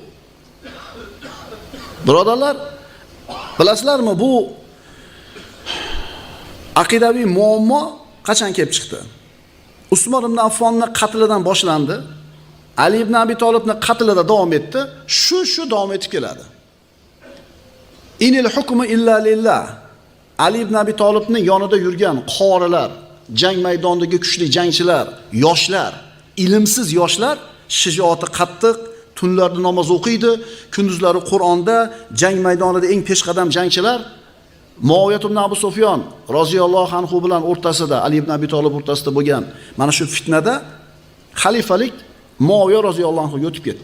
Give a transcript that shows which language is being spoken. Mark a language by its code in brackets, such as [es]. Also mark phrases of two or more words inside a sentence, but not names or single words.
[uz] Birodarlar, bilasizlarmi, bu aqidaviy muammo qachon kelib chiqdi? Usmon ibn Affonni qatlidan boshlandi. Ali ibn Abi Tolibning qatlida davom etdi. Shu davom etib keladi. [ar] إن الحكم إلا لله. [uz] Ali ibn Abi Tolibning yonida yurgan qorilar, jang maydonidagi kuchli jangchilar, yoshlar, ilmsiz yoshlar, shijoati qattiq, tunlarda namoz o'qiydi, kunduzlari Qur'onda, jang maydonida eng peshqadam jangchilar Muaviyat ibn Abu Sufyon [ar] رضي الله عنه [uz] bilan o'rtasida, Ali ibn Abi Tolib o'rtasida bo'lgan mana shu fitnada xalifalik Muaviya [ar] رضي الله عنه [uz] o'tib ketdi.